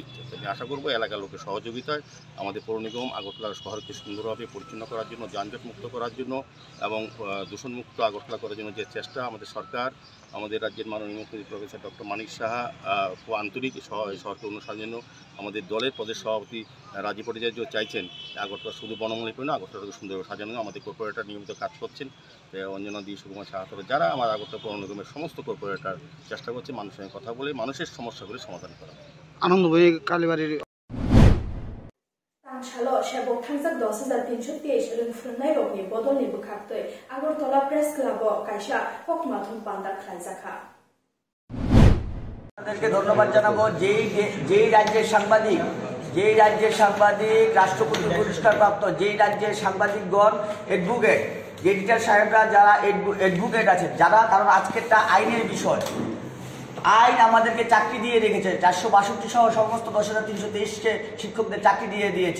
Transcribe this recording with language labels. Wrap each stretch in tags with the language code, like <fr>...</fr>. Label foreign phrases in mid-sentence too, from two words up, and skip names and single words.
<bn>আমি আশা করবো এলাকার লোকের সহযোগিতায় আমাদের পৌর নিগম আগরতলা শহরকে সুন্দরভাবে পরিচ্ছন্ন করার জন্য, যানজট মুক্ত করার জন্য এবং দূষণমুক্ত আগরতলা করার জন্য যে চেষ্টা আমাদের সরকার, আমাদের রাজ্যের মাননীয় মুখ্যমন্ত্রী প্রফেসর ডক্টর মানিক সাহা খুব আন্তরিক শহরকে অনুসরণের জন্য আমাদের দলের প্রদেশ সভাপতি রাজীব ভট্টাচার্য চাইছেন আগরতলা শুধু বনমূলী করে না, আগরতলাকে সুন্দরভাবে সাজানো। আমাদের কর্পোরেটর নিয়মিত কাজ করছেন, অঞ্জনা দিয়ে সুকুমার সাহা, যারা আমার আগরতলা পৌর নিগমের সমস্ত কর্পোরেটর চেষ্টা করছে মানুষের সঙ্গে কথা বলে মানুষের সমস্যাগুলি সমাধান করা। আনন্দবাড়ি কালীবাড়ির</bn> <trp>Tangshala Shabok Tangsak 10,323 Rungfrungnai Rokni Bodolni Bukhaktoi Agartala Press Club Kaisha Koktwma Bandar Khlaijaka</trp> <bn>আপনাদেরকে ধন্যবাদ জানাবো যেই রাজ্যের সাংবাদিক রাষ্ট্রপতি পুরস্কার প্রাপ্ত, যেই রাজ্যের সাংবাদিকগণ অ্যাডভোকেট, এডিটর সাহেবরা যারা অ্যাডভোকেট আছেন যারা, কারণ আজকেরটা আইনের বিষয়, আইন আমাদেরকে চাকরি দিয়ে রেখেছে, 462 সহ সমস্ত 10,323কে শিক্ষকদের চাকরি দিয়ে দিয়েছে।</bn>